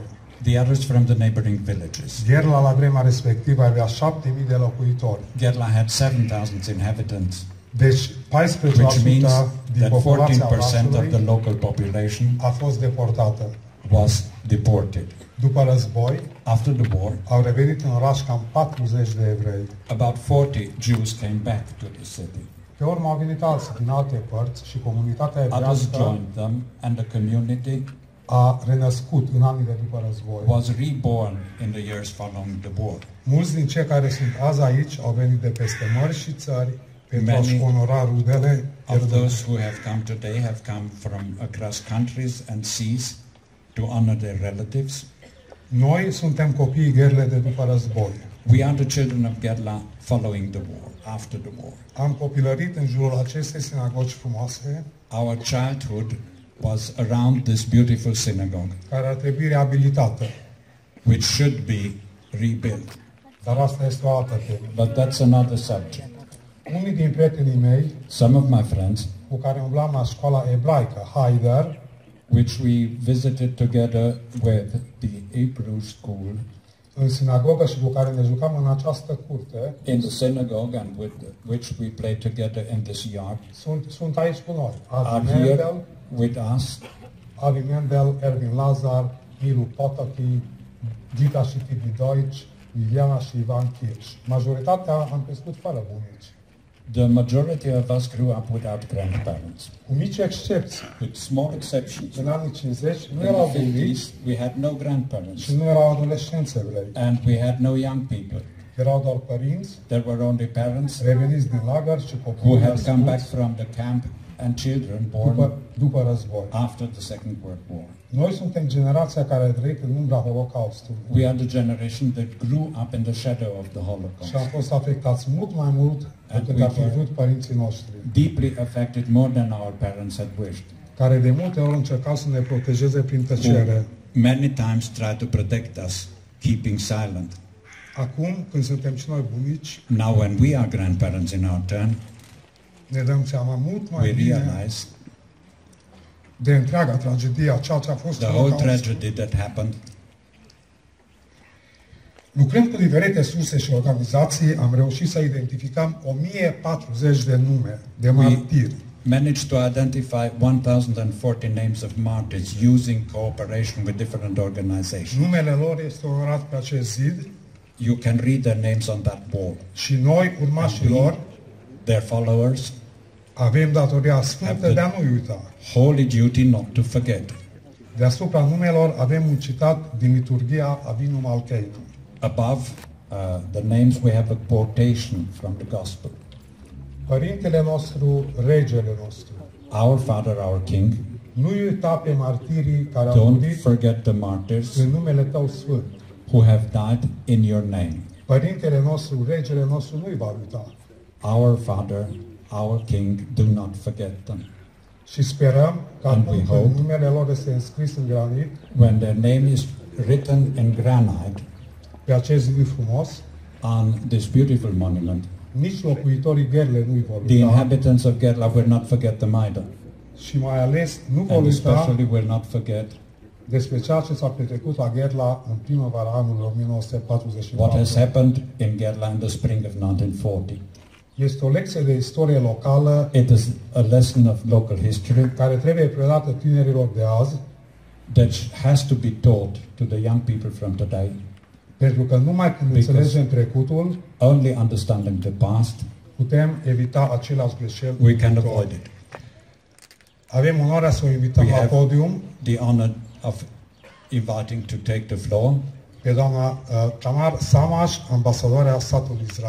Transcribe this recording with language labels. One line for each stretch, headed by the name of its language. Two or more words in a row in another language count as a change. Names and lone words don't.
English: The others from the neighboring villages.
Romanian: Gherla la vremea respectivă avea 7000 de locuitori.
English: Gerla had 7,000 inhabitants,
Romanian: Deci 14%
English: which means
Romanian: din
English: that
Romanian: populația
English: 14% of the
Romanian: orașului
English: local population
Romanian: a fost deportată.
English: was deported.
Romanian: După război,
English: After the war,
Romanian: au revenit în oraș cam 40 de evrei.
English: about 40 Jews came back to the city.
Romanian: Pe urmă au venit alții din alte părți și comunitatea
English: Others
Romanian: evrească
English: joined them, and the community
Romanian: a renăscut în anii de după război.
English: was reborn in the years following the war.
Romanian: Mulți din cei care sunt azi aici au venit de peste mări și țări pentru a-și
English: Many
Romanian: onora rudele
English: Of
Romanian: pierdute.
English: those who have come today have come from across countries and seas to honor their relatives.
Romanian: Noi suntem copiii Gherle de după război.
English: We are the children of Gerla following the war, after the war.
Romanian: Am copilărit în jurul acestei sinagogi frumoase,
English: Our childhood was around this beautiful synagogue,
Romanian: care ar trebui reabilitată.
English: which should be rebuilt.
Romanian: Dar asta este o altă temă.
English: But that's another subject.
Romanian: Unii din prietenii mei,
English: Some of my friends,
Romanian: cu care umblam la școala ebraică,
English: Haider, which we visited together with the Hebrew school
Romanian: în sinagogă și cu care ne jucam în această curte,
English: in the synagogue and with which we played together in this yard,
Romanian: sunt aici cu noi.
English: are Avi here Mendel, with us.
Romanian: Avi Mendel, Erwin Lazar, Milu Potaki, Gita și Tibi Deutsch, Viviana și Ivan Kirsch. Majoritatea am crescut fără bunici.
English: The majority of us grew up without grandparents,
Romanian: Cu mici excepții.
English: with small exceptions.
Romanian: În anii 50 nu
English: In
Romanian: erau
English: the
Romanian: bunici
English: 50s, we had no grandparents,
Romanian: și nu erau adolescenți evrei.
English: and we had no young people.
Romanian: Erau doar părinți
English: There were only parents
Romanian: reveniți din lagăr și
English: who
Romanian: copii
English: had come back
Romanian: născuți
English: from the camp and children born
Romanian: după război.
English: after the Second World War.
Romanian: Noi suntem generația care a trăit în umbra Holocaustului
English: We are the generation that grew up in the shadow of the
Romanian: și
English: Holocaust,
Romanian: am fost afectați mult mai mult decât ar fi vrut părinții noștri,
English: deeply affected more than our parents had wished,
Romanian: care de multe ori încercau să ne protejeze prin tăcere.
English: who many times tried to protect us, keeping silent.
Romanian: Acum, când suntem și noi bunici,
English: Now when we are grandparents in our turn,
Romanian: ne dăm seama mult mai
English: we
Romanian: bine
English: realize
Romanian: de întreaga tragedie a ceea ce a fost
English: the whole
Romanian: Holocaustul.
English: tragedy that happened.
Romanian: Lucrând cu diferite surse și organizații, am reușit să identificăm 1040 de nume de martiri.
English: Managed to identify 1,040 names of martyrs using cooperation with different organizations.
Romanian: Numele lor este onorat pe acest zid
English: You can read their names on that wall.
Romanian: și noi, urmașii lor,
English: Their followers
Romanian: avem datoria sfântă de a nu uita.
English: holy duty not to forget.
Romanian: Deasupra numelor avem un citat din liturghia Avinum Malkeinu.
English: Above the names we have a quotation from the gospel.
Romanian: Părintele nostru, regele nostru,
English: Our Father, our King,
Romanian: nu uita pe martirii care au
English: don't
Romanian: murit
English: forget the martyrs
Romanian: în numele Tău sfânt.
English: who have died in your name.
Romanian: Părintele nostru, regele nostru nu-i va uita.
English: Our Father, our King, do not forget them.
Romanian: Și sperăm că
English: And we
Romanian: atunci
English: hope-
Romanian: când numele lor este înscris în granit,
English: When their name is written in granite
Romanian: pe acest zid frumos,
English: on this beautiful monument,
Romanian: nici locuitorii Gherle nu-i vor
English: the
Romanian: uita
English: inhabitants of Gerla will not forget them either.
Romanian: și mai ales nu vor
English: And
Romanian: uita
English: especially will not forget
Romanian: despre ceea ce s-a petrecut la Gherla în primăvara anului what 1944.
English: has happened in Gerla in the spring of 1940.
Romanian: Este o lecție de istorie locală
English: It is a lesson of local history
Romanian: care trebuie predată tinerilor de azi,
English: that has to be taught to the young people from today.
Romanian: pentru că numai când
English: Because-
Romanian: înțelegem trecutul,
English: Only understanding the past,
Romanian: putem evita aceleași greșeli.
English: we
Romanian: în
English: can
Romanian: viitor.
English: avoid it.
Romanian: Avem onoarea să o invităm
English: We
Romanian: la
English: have-
Romanian: podium
English: The honor of inviting to take the floor
Romanian: pe doamna Tamar Samash, ambasadoarea statului Israel.